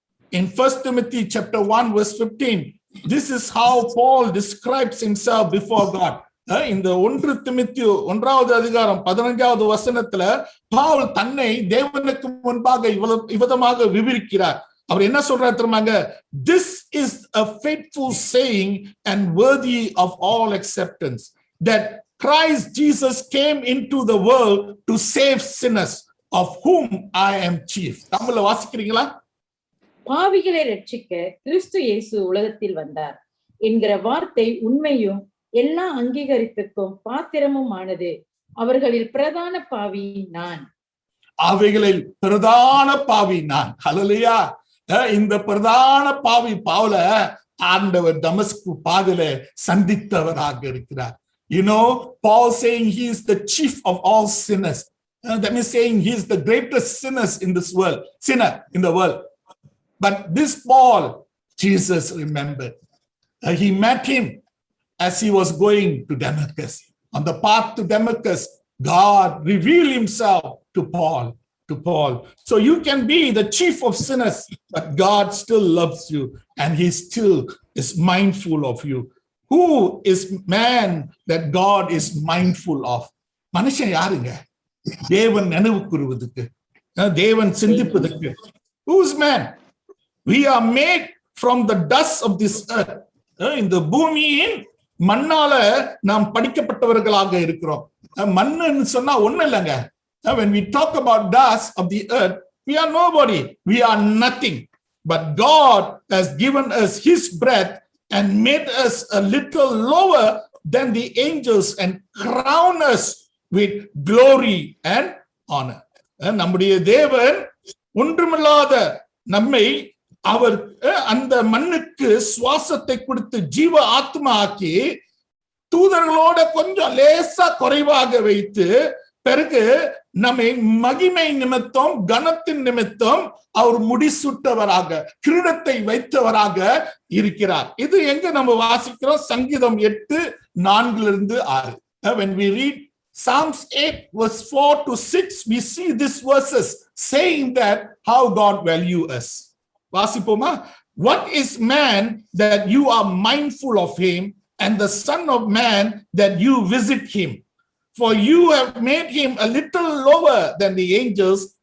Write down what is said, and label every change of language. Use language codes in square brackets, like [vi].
[en] In 1 Timothy chapter 1 verse 15, this is how Paul describes himself before God. [ta] இந்த 1 திமோத்தேயு 1வது அதிகாரம் 15வது வசனத்துல பவுல் தன்னை தேவனுக்கு முன்பாக இவ்விதமாக விவரிக்கிறார். அவர் என்ன சொல்றாரு தெரியுமாங்க? [en] This is a faithful saying and worthy of all acceptance, that Christ Jesus came into the world to save sinners, of whom I am chief. [ta] தமிழ்ல வாசிக்கிறீங்களா? பாவிகளை ரட்சிக்க கிறிஸ்து இயேசு உலகத்தில் வந்தார் என்கிற வார்த்தை உண்மையும் எல்லா அங்கீகரிப்புக்கும் பாத்திரமும் ஆனது. அவர்களில் பிரதான பாவி நான். அவைகளில் பிரதான பாவி நான். ஹல்லேலூயா. இந்த பிரதான பாவி பவுல ஆண்டவர் தமஸ்கு பாதையில சந்தித்தவராக இருக்கிறார். [en] You know, Paul saying he is the chief of all sinners. That means saying he is the greatest sinner in the world. But this Paul, Jesus remembered. He met him as he was going to Damascus. On the path to Damascus, God revealed himself to Paul. So you can be the chief of sinners, but God still loves you and he still is mindful of you. Who is man that God is mindful of? [ta] மனுஷன் யாருங்க தேவன் நினைவு கூறுவதற்கு, தேவன் சிந்திப்பதற்கு? [en] Who is man? We are made from the dust of this earth. [ta] இந்த பூமியின் மண்ணால நாம் படிக்கப்பட்டவர்களாக இருக்கிறோம். மண்ணுன்னு சொன்னா ஒண்ணு இல்லைங்க. [en] When we talk about dust of the earth, we are nobody, we are nothing. But God has given us his breath and made us a little lower than the angels and crowned us with glory and honor. [ta] நம்முடைய தேவன் ஒன்றுமில்லாத நம்மை அவர் அந்த மண்ணுக்கு சுவாசத்தை கொடுத்து ஜீவ ஆத்மா ஆக்கி தூதர்களோட கொஞ்சம் லேசா குறைவாக வைத்து பிறகு நம்மை மகிமை நிமித்தம் கனத்தின் நிமித்தம் அவர் முடிசூட்டவராக கிரீடத்தை வைத்தவராக இருக்கிறார். இது எங்க நம்ம வாசிக்கிறோம்? சங்கீதம் 8:4-6. [en] When we read Psalms 8 verse 4 to 6, we see these verses saying that how God value us. [ta] வாசிப்போமா? [en] What is man that you are mindful of him, and the son of man that you visit him? For you have made him a little lower than the angels